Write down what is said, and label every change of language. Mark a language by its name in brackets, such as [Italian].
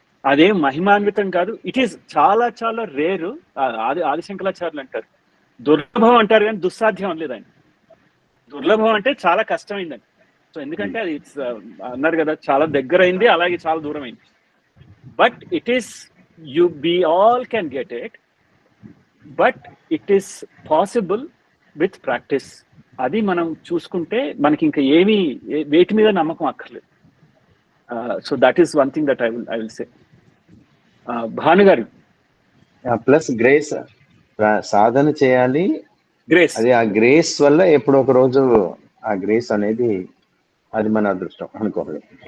[Telugu] అదేం మహిమాన్వితం కాదు, [English] it is [Telugu] చాలా చాలా రేరు. ఆదిశంకరాచార్యులు అంటారు దుర్లభం అంటారు, కానీ దుస్సాధ్యం అనలేదండి. దుర్లభం అంటే చాలా కష్టమైందండి. సో ఎందుకంటే అది అన్నారు కదా, చాలా దగ్గర అయింది, అలాగే చాలా దూరం అయింది. [English] But it is we all can get it, but it is possible with practice. [Telugu] అది మనం చూసుకుంటే మనకి ఇంకా ఏమీ వేటి మీద నమ్మకం అక్కర్లేదు. [English] So that is one thing that I will say. Bhanu garu, [Telugu] ప్లస్ గ్రేస్, సాధన చేయాలి, గ్రేస్. అది ఆ గ్రేస్ వల్ల ఎప్పుడో ఒక రోజు ఆ గ్రేస్ అనేది అది మన అదృష్టం అనుకోవాలి.